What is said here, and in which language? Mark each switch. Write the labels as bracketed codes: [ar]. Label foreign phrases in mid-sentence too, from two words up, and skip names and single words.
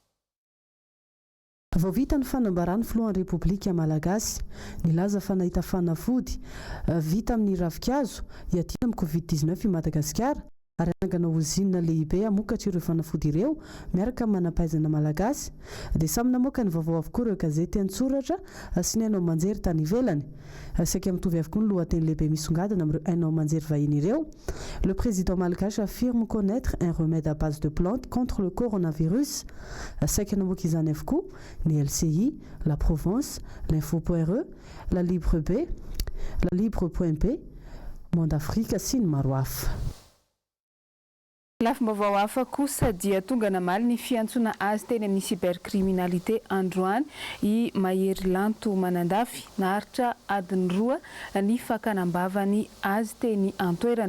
[mg] Vao vita ny fanambarany filohan'ny Repoblika Malagasy nilaza fa nahita fanafody vita amin'ny ravikazo hiadina amin'ny Covid-19 i Madagasikara ary anangana ozinina lehibe hamokatra ireo fanafody ireo miaraka manampaizana malagasy dia samy namoaka ny vaovao avokoa ireo gazety an-tsoratra sy ny hainao manjery tany ivelany saika mitovy avokoa ny lohateny lehibe misongadina amin'ireo hainao manjery vahiny ireo. [fr] Le président malgache affirme connaître un remède à base de plantes contre le coronavirus. [mg] Saika namoaka izany avokoa ny LCI, la Provence, l'info.re, la Libre B, la Libre.b, Monde Afrique sy ny maro hafa. Lafim-baovao hafa kosa dia tonga namaly ny fiantsoana azy teny amin'ny cybercriminalité androany i Mahery Lanto Manandafy naharitra adiny 2 ny fakanambavany azy teny antoerana.